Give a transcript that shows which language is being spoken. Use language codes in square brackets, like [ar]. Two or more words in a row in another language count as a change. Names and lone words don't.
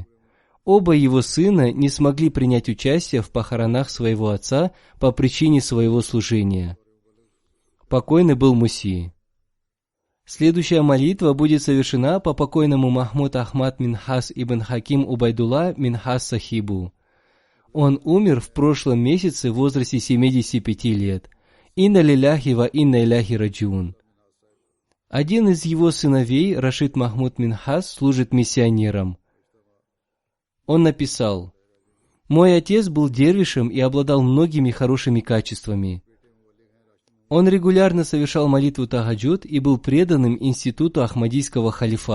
[ru] Оба его сына не смогли принять участие в похоронах своего отца по причине своего служения. Покойный был Муси. Следующая молитва будет совершена по покойному Махмуд Ахмад Минхас ибн Хаким Убайдулла Минхас Сахибу. Он умер в прошлом месяце в возрасте 75 лет. [ar] إنا لله وإنا إليه راجعون. [ru] Один из его сыновей, Рашид Махмуд Минхас, служит миссионером. Он написал: «Мой отец был дервишем и обладал многими хорошими качествами. Он регулярно совершал молитву тахаджуд и был преданным институту Ахмадийского халифата.